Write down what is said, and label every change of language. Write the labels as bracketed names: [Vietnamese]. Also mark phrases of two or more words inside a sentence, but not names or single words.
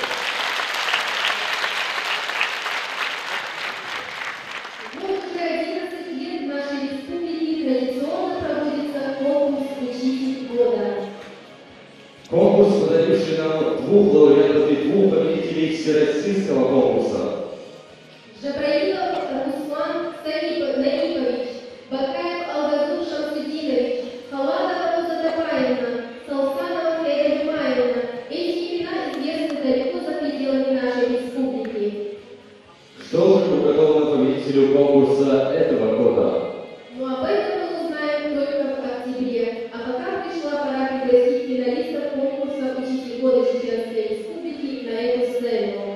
[Russian] Вот уже 11 лет в нашей республике традиционно проводится конкурс «Учитель года». Конкурс, подаривший нам 2 лауреатов и 2 победителей всероссийского конкурса. Жабраилов Руслан Наипович, Бакаев Алгазур Шамсудинович, Халадова Роза Топаевна, Салсанова Феда Жумаевна. Эти имена известны далеко за пределами нашей республики. Что же уготовано победителю конкурса этого года? Но об этом мы узнаем только в октябре. А пока пришла пора пригласить финалистов конкурса «Учитель года Чеченской Республики» на эту сцену.